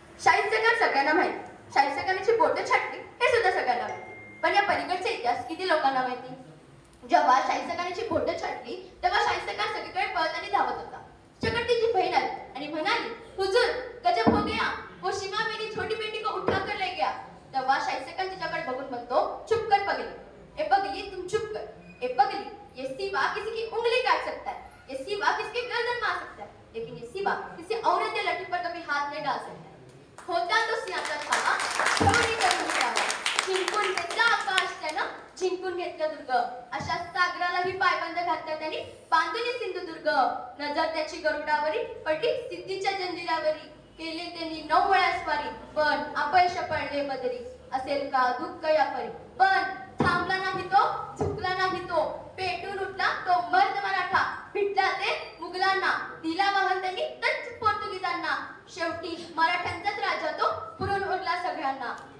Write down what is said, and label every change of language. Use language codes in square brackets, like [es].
[mr] शाहिस्ता खान सगळ्यांना माहिती, शाहिस्ता खानाची बोटं छाटली हे सुद्धा सगळ्यांना माहिती. पण या पलीकडचा इतिहास किती लोकांना माहिती? जेव्हा शाहिस्ता खानाची बोटं छाटली तेव्हा शाहिस्ता खान सगळीकडे पळत आणि धावत होता. चकट तिची बहीण आली आणि म्हणाली, [hi] हुजूर गजब हो गया, वो शिवा मेरी छोटी बेटी को उठा कर ले गया. [mr] तेव्हा शाहिस्ता खान तिच्याकडे बघून म्हणतो, [hi] चुप कर पगली, ए पगली तुम चुप कर, ए पगली ये सिवा किसी की उंगली काट सकता है, ये सिवा किसी की गर्दन मार सकता है, लेकिन ये सिवा किसी औरत या लड़की पर कभी हाथ नहीं डाल सकता है. [mr] होता तो सिंहाचा छावा, छोटी करून उठावा, जिंकून घेतला आकाश त्यानं, जिंकून घेतलं दुर्ग, अशा सागरालाही पायबंद घातला त्यांनी, बांधून सिंधुदुर्ग. नजर त्याची गरुडावरी पडली सिद्धीच्या जंजिरावरी, केले त्यांनी 9 वेळा स्वारी, पण अपयश पडले बदरी, असेल का दुःख या परी, पण थांबला नाही तो, झुकला नाही तो, पेटून उठला तो मर्द मराठा, भिडला ते मुघलांना, दिला वाहन त्यांनी डच पोर्तुगीजांना, शेवटी मराठ्यांचाच राजा तो पुरून उरला सगळ्यांना.